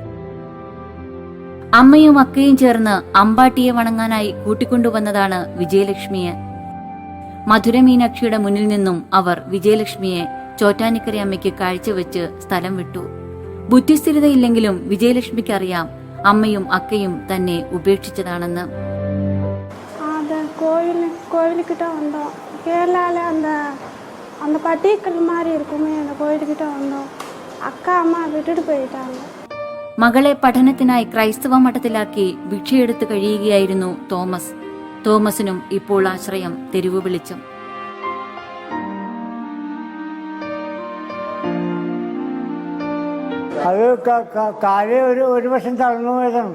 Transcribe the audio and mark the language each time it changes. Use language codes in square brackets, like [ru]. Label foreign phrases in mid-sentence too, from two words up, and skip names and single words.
[ml] അമ്മയും അക്കയും ചേർന്ന് അമ്പാട്ടിയെ വണങ്ങാനായി കൂട്ടിക്കൊണ്ടുവന്നതാണ് വിജയലക്ഷ്മിയെ. മധുര മീനാക്ഷിയുടെ മുന്നിൽ നിന്നും അവർ വിജയലക്ഷ്മിയെ ചോറ്റാനിക്കര അമ്മയ്ക്ക് കാഴ്ചവെച്ച് സ്ഥലം വിട്ടു. ബുദ്ധിസ്ഥിരതയില്ലെങ്കിലും വിജയലക്ഷ്മിക്ക് അറിയാം അമ്മയും അക്കയും തന്നെ ഉപേക്ഷിച്ചതാണെന്ന്. [ta] கோயிலுக்கிட்ட வந்தோம். கேரளாவில் அந்த பட்டியக்கல் மாதிரி இருக்குமே அந்த கோயிலுக்கிட்ட வந்தோம். அக்கா அம்மா விட்டுட்டு போயிட்டாங்க. [ml] മകളെ പഠനത്തിനായി ക്രൈസ്തവ മഠത്തിലാക്കി ഭിക്ഷയെടുത്ത് കഴിയുകയായിരുന്നു തോമസ്. തോമസിനും ഇപ്പോൾ ആശ്രയം തെരുവ് വെളിച്ചം. അത് കാര്യം ഒരു വർഷം തളർന്നു പോയതാണ്.